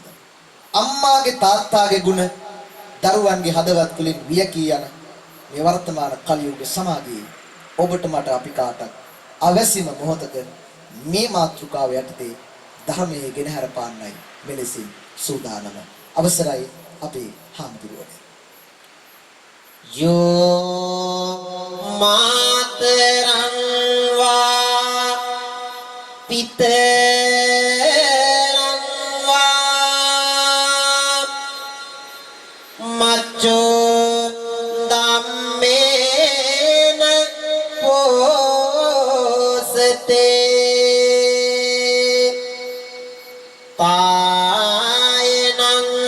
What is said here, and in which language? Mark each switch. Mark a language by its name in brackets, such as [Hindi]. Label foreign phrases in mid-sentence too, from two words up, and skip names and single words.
[Sinhala] අම්මාගේ තාත්තාගේ ගුණ දරුවන්ගේ හදවත් තුළින් වියකී යන මේ වර්තමාන කලියුග සමාජයේ ඔබට මට අපි කාටත් අවශ්‍යම මොහොතක මේ මාතෘකාව යටතේ ධර්මයේ ගෙනහැර පාන්නයි මෙලෙසින් සූදානම. අවසරයි අපේ හාමුදුරුවනේ. [Pali] Yo materan wa piteran wa macho dammena posete paenan